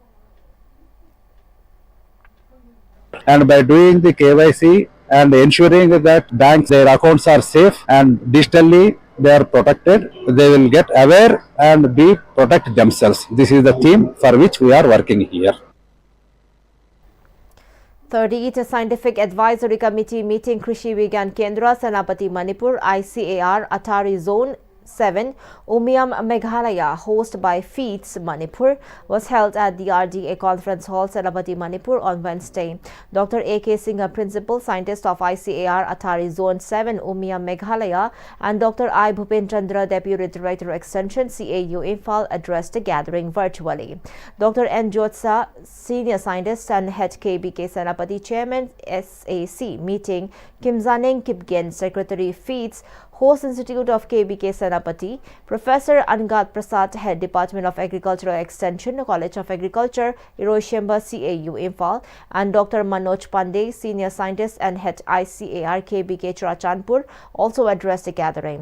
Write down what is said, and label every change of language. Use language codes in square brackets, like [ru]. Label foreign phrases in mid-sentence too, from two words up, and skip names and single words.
[en] And by doing the KYC and ensuring that banks, their accounts are safe and digitally they are protected, they will get aware and be protect themselves. This is the theme for which we are working here. 30th Scientific Advisory Committee meeting Krishi Vigyan Kendra, Senapati Manipur, ICAR, Atari Zone 7, Umiam Meghalaya, hosted by FEEDS Manipur, was held at the RDA Conference Hall, Senapati Manipur on Wednesday. Dr. A.K. Singh, Principal Scientist of ICAR Atari Zone 7, Umiam Meghalaya, and Dr. I. Bhupen Chandra, Deputy Director Extension, CAU Imphal, addressed the gathering virtually. Dr. N. Jotsa, Senior Scientist and Head KBK Senapati Chairman, SAC meeting, Kim Zaneng Kipgen, Secretary FEEDS, Host Institute of KBK Senapati, Professor Angad Prasad, Head Department of Agricultural Extension, College of Agriculture, Hiroshima CAU Imphal, and Dr. Manoj Pandey, Senior Scientist and Head ICAR KBK Churachandpur, also addressed the gathering.